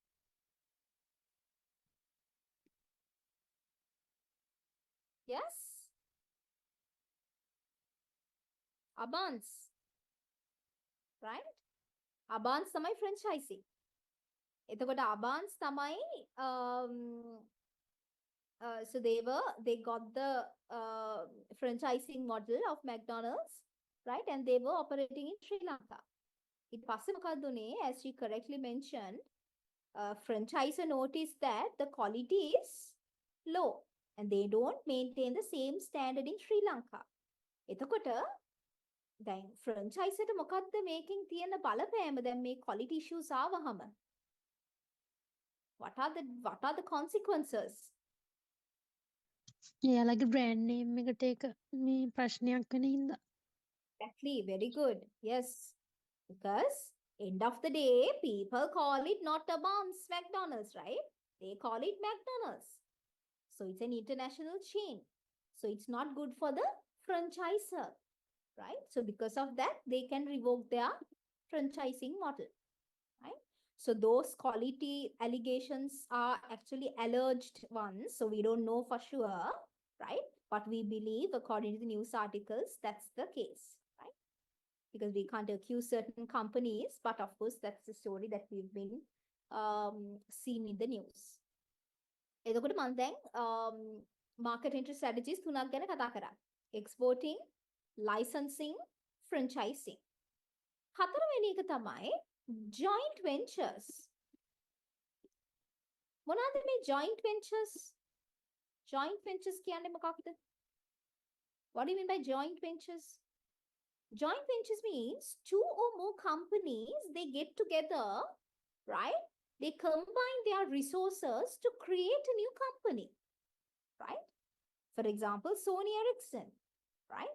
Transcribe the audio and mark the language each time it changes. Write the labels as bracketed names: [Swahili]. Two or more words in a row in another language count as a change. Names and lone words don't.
[English] Yes? Abans. Right? Abans තමයි franchisee. [Sinhala] එතකොට Abans තමයි [English] so they got the franchising model of McDonald's, right? And they were operating in Sri Lanka. [Sinhala] ඊට පස්සේ මොකක්ද උනේ? [English] As she correctly mentioned, franchisor noticed that the quality is low and they don't maintain the same standard in Sri Lanka. [Sinhala] එතකොට දැන් franchisor ට මොකක්ද මේකෙන් තියෙන බලපෑම දැන් මේ [English] quality issues [Sinhala] ආවහම? [English] What are the consequences? [Sinhala] එයාලගේ [English] brand name [Sinhala] එකට ඒක මේ ප්‍රශ්නයක් වෙන හින්දා. [English] Exactly, very good. Yes. Because end of the day, people call it not Abans McDonald's, right? They call it McDonald's. So it's an international chain. So it's not good for the franchisor, right? So because of that, they can revoke their franchising model, right? So those quality allegations are actually alleged ones. So we don't know for sure, right? But we believe, according to the news articles, that's the case, right? Because we can't accuse certain companies, but of course, that's the story that we've been seen in the news. [Sinhala] එතකොට මම දැන් [English] market entry strategies [Sinhala] තුනක් ගැන කතා කරා. [English] Exporting, licensing, franchising. [Sinhala] හතරවෙනි එක තමයි [English] joint ventures. [Sinhala] මොනවාද මේ [English] joint ventures? Joint ventures [Sinhala] කියන්නේ මොකක්ද? [English] What do you mean by joint ventures? Joint ventures means two or more companies, they get together, right? They combine their resources to create a new company, right? For example, Sony Ericsson, right?